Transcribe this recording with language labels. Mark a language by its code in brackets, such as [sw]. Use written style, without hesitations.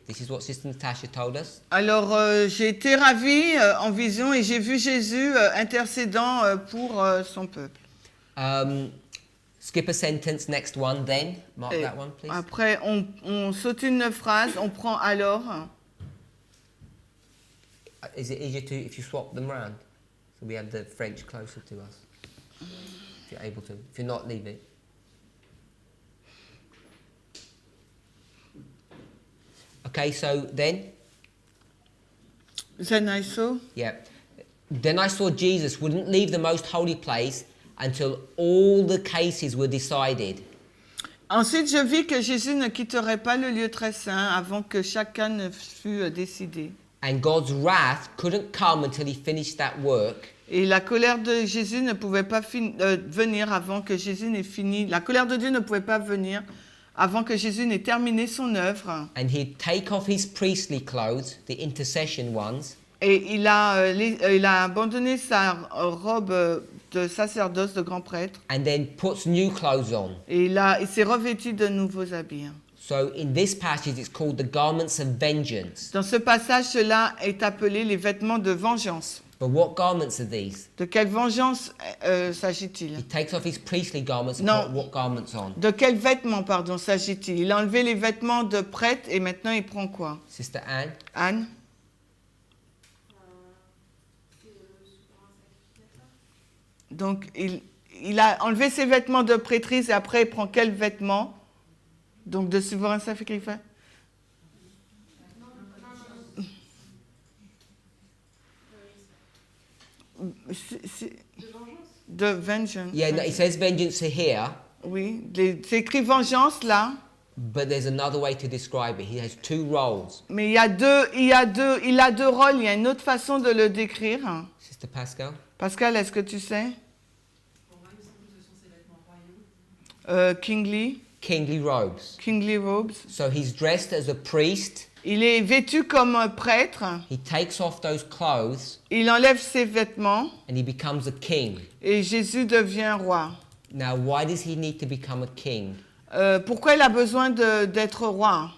[en] This is what Sister Natasha told us. [fr] Alors j'ai été ravie en vision et j'ai vu Jésus intercédant pour son peuple. [en] Skip a sentence, next one, then. Mark [fr] Et [en] that one, please. [fr] Après, on saute une phrase, on prend alors. [en] Is it easier if you swap them round? So we have the French closer to us. If you're able to. If you're not, leave it. Okay, so then? Then I saw? Yeah. Then I saw Jesus wouldn't leave the most holy place until all the cases were decided. [fr] Ensuite, je vis que Jésus ne quitterait pas le lieu très saint avant que chacun ne fût décidé. [en] And God's wrath couldn't come until he finished that work. [fr] Et la colère de Jésus ne pouvait pas venir avant que Jésus n'ait fini. La colère de Dieu ne pouvait pas venir avant que Jésus n'ait terminé son œuvre. [en] And he'd take off his priestly clothes, the intercession ones. [fr] Et il a abandonné sa robe de sacerdoce, de grand prêtre. [en] And then puts new clothes on. [fr] Et il s'est revêtu de nouveaux habits. [en] So in this passage, it's called the garments of vengeance. [fr] Dans ce passage, cela est appelé les vêtements de vengeance. [en] But what garments are these? [fr] De quelle vengeance s'agit-il? [en] He takes off his priestly garments and [fr] Non. [en] put what garments on? [fr] De quels vêtements, pardon, s'agit-il? Il a enlevé les vêtements de prêtre et maintenant il prend quoi? [en] Sister Anne? Anne? [fr] Donc, il a enlevé ses vêtements de prêtrise et après il prend quels vêtements? Donc, de souverain sacrificateur? De vengeance. [en] Yeah, no, it says vengeance here, [fr] Oui, c'est écrit vengeance là, [en] but there's another way to describe it. He has two roles. [fr] mais il a deux rôles, il y a une autre façon de le décrire. [en] Sister Pascal? [fr] Pascal, est-ce que tu sais? [en] Kingly Kingly robes. robes. So he's dressed as a priest. [fr] Il est vêtu comme un prêtre. [en] He takes off those clothes [fr] Il enlève ses vêtements [en] and he becomes a king. [fr] et Jésus devient roi. [en] Now, why does he need to become a king? [fr] Pourquoi il a besoin d'être roi?